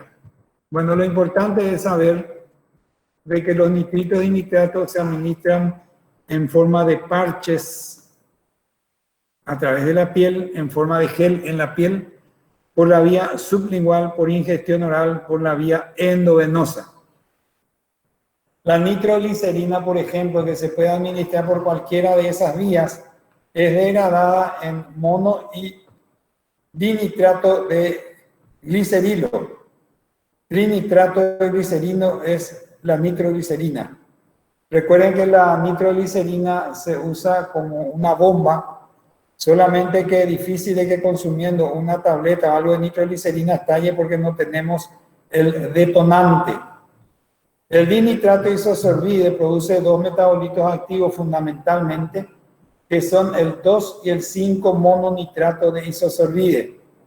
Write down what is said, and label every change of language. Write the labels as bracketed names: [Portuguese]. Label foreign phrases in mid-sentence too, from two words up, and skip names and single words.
[Spanish] Bueno, lo importante es saber de que los nitritos y nitratos se administran en forma de parches a través de la piel, en forma de gel en la piel, por la vía sublingual, por ingestión oral, por la vía endovenosa. La nitroglicerina, por ejemplo, que se puede administrar por cualquiera de esas vías, es degradada en mono y dinitrato de glicerilo. Trinitrato de glicerino es la nitroglicerina. Recuerden que la nitroglicerina se usa como una bomba, solamente que es difícil de que consumiendo una tableta o algo de nitroglicerina estalle porque no tenemos el detonante. El dinitrato isosorbide produce dos metabolitos activos fundamentalmente, que son el 2 y el 5 mononitrato de isosorbide.